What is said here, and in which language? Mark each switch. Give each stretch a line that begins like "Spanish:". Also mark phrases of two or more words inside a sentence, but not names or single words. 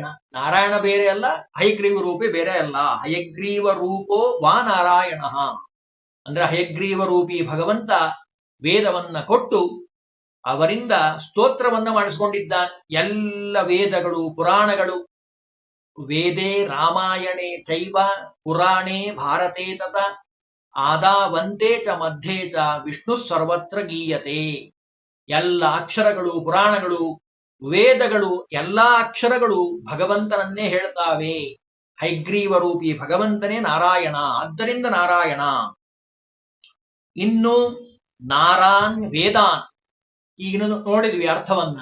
Kannada: ನಾರಾಯಣ ಬೇರೆ ಅಲ್ಲ, ಹಯಗ್ರೀವ ರೂಪಿ ಬೇರೆ ಅಲ್ಲ. ಹಯಗ್ರೀವ ರೂಪೋ ವಾ ನಾರಾಯಣ ಅಂದ್ರೆ ಹಯಗ್ರೀವ ರೂಪಿ ಭಗವಂತ ವೇದವನ್ನ ಕೊಟ್ಟು ಅವರಿಂದ ಸ್ತೋತ್ರವನ್ನ ಮಾಡಿಸ್ಕೊಂಡಿದ್ದಾನೆ. ಎಲ್ಲ ವೇದಗಳು ಪುರಾಣಗಳು,
Sanskrit: ವೇದೇ ರಾಮಾಯಣೆ ಚೈವ ಪುರಾಣೇ ಭಾರತೆ ತತ ಆದಾವಂತೆ ಚ ಮಧ್ಯೆ ಚ ವಿಷ್ಣು ಸರ್ವತ್ರ ಗೀಯತೆ.
Kannada: ಎಲ್ಲ ಅಕ್ಷರಗಳು, ಪುರಾಣಗಳು, ವೇದಗಳು, ಎಲ್ಲಾ ಅಕ್ಷರಗಳು ಭಗವಂತನನ್ನೇ ಹೇಳ್ತಾವೆ. ಹೈಗ್ರೀವ ರೂಪಿ ಭಗವಂತನೇ ನಾರಾಯಣ, ಆದ್ದರಿಂದ ನಾರಾಯಣ. ಇನ್ನು
Sanskrit: ನಾರಾನ್ ವೇದಾನ್,
Kannada: ಈಗ ನೋಡಿದ್ವಿ ಅರ್ಥವನ್ನ.